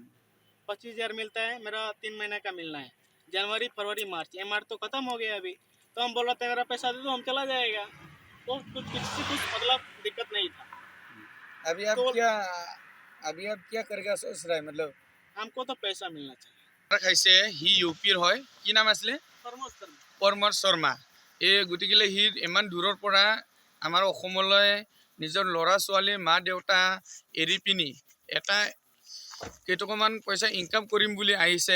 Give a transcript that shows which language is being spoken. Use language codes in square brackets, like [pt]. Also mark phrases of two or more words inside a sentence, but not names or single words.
[hi] 25,000 मिलता है, मेरा 3 महीने का मिलना है। जनवरी फरवरी मार्च, ये मार्च तो खत्म हो गया अभी, तो हम बोला था मेरा पैसा दे दो, हम चला जाएगा, तो कुछ मतलब दिक्कत नहीं था। अभी आप तो क्या करेगा सोच रहा है, मतलब हमको तो पैसा मिलना चाहिए। [as] খাইছে সি ইউপিৰ হয়, কি নাম আছিলে? পৰমৰ শৰ্মা। এই গতিকে সি ইমান দূৰৰ পৰা আমাৰ অসমলৈ নিজৰ ল'ৰা ছোৱালী মা দেউতা এৰি পিনি এটা কেইটকামান পইচা ইনকাম কৰিম বুলি আহিছে।